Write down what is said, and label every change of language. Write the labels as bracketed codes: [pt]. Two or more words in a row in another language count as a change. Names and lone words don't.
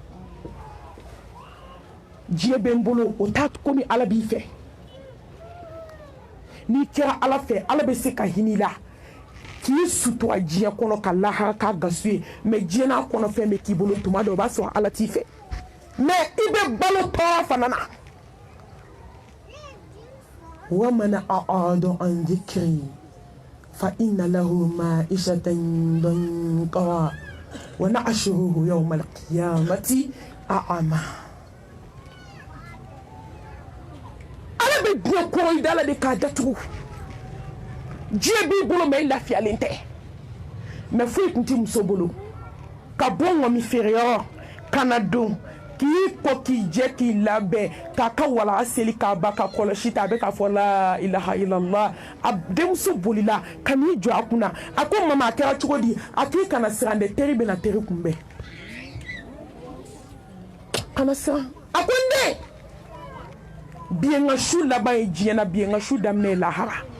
[bm] diɲɛ bɛ n bolo o t'a komi ala b'i fɛ n'i kɛra ala fɛ ala bɛ se ka hinɛ i la k'i sutura diɲɛ kɔnɔ ka lahara k'a gasu ye mais diɲɛ n'a kɔnɔ fɛn bɛ k'i bolo tuma dɔ o b'a sɔrɔ ala t'i fɛ mais i bɛ balo tɔɔrɔ fana na [ar] ومن أعرض عن ذكري فإن له معيشة ضنكا ونحشره يوم القيامة أعمى [bm] ala bɛ diɲɛ kɔrɔ i da la de k'a datugu diɲɛ b'i bolo mais i lafiyalen tɛ mais foyi tun tɛ muso bolo ka bɔ ŋɔmi feereyɔrɔ ka na don k'i ko k'i jɛ k'i labɛn k'a ka walaga seli k'a ba ka kɔlɔsi ta a bɛ k'a fɔ [ar] لا إله إلا الله [bm] a denmuso bolila ka n'i jɔ a kunna a ko mama a kɛra cogo di a k'i kana siran dɛ teri bɛna teri kunbɛn kana siran a ko n den bi ye n ka su laban ye diɲɛ na bi ye n ka su daminɛ ye lahara